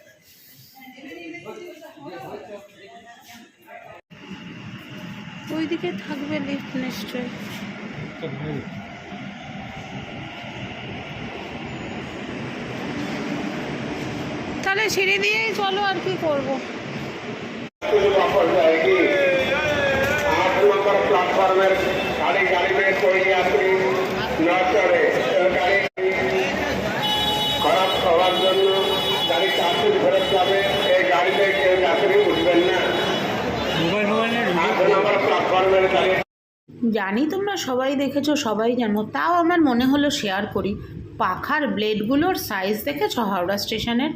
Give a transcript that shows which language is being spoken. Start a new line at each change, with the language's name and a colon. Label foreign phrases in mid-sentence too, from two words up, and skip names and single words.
Bangla: ওইদিকে থাকবে লিফট নিশ্চয়ই। তাহলে সিঁড়ি দিয়েই চলো, আর কি করবো।
Hindi: प्लेटफॉर्मेर सारी गाड़ी में कोई यात्री न चढ़े। गाड़ी खराब
Bangla: হওয়ার জন্য গাড়ি চার্জ ফেরত যাবে, এই গাড়িতে কেউ যাত্রী উঠবেন না। প্ল্যাটফর্মের গাড়ি জানি তোমরা সবাই দেখেছো, সবাই জানো, তাও আমার মনে হলো শেয়ার করি। পাখার ব্লেডগুলোর সাইজ দেখেছো হাওড়া স্টেশনের?